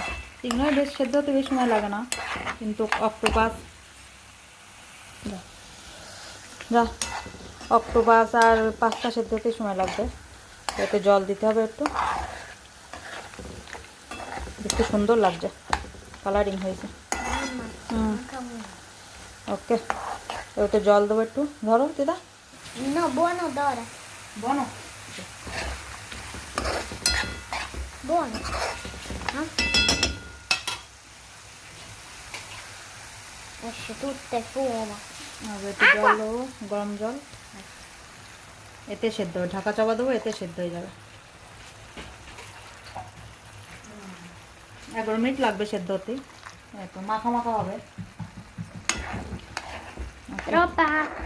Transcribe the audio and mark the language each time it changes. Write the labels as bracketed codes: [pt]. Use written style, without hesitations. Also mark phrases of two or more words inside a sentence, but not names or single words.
[bn] চিংড়ি মাছ বেশ সেদ্ধ হতে বেশি সময় লাগে না, কিন্তু অক্টোপাস যা অক্টোপাস আর পাস্তা সেদ্ধ হতে সময় লাগবে। এতে জল দিতে হবে একটু, দেখতে সুন্দর লাগছে, কালারিং হয়েছে। ওকে, এতে জল দেবো একটু, ধরো দিদা। [it] No, buono d'ora. বনো, Buono. Esce tutto il fumo. [bn] একটু জল দেবো, গরম জল, এতে সেদ্ধ হবে, ঢাকা চাপা দেবো, এতে সেদ্ধ হয়ে যাবে। 11 মিনিট লাগবে সেদ্ধ হতে, একটু মাখা মাখা হবে। [it] Troppa acqua.